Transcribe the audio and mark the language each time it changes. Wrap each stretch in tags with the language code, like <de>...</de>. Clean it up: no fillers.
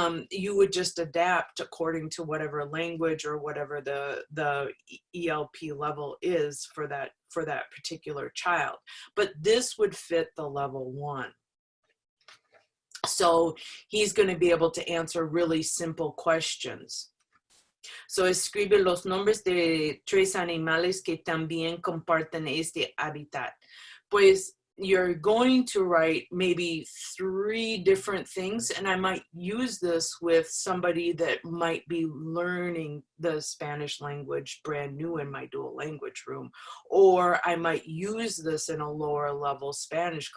<en>You would just adapt according to whatever language or whatever the ELP level is for that particular child. But this would fit the level 1. So he's going to be able to answer really simple questions.</en> <es>So escribe los nombres de 3 animales que también comparten este hábitat.</es> <en>Pues you're going to write maybe 3 different things, and I might use this with somebody that might be learning the Spanish language brand new in my dual language room, or I might use this in a lower level Spanish.</en>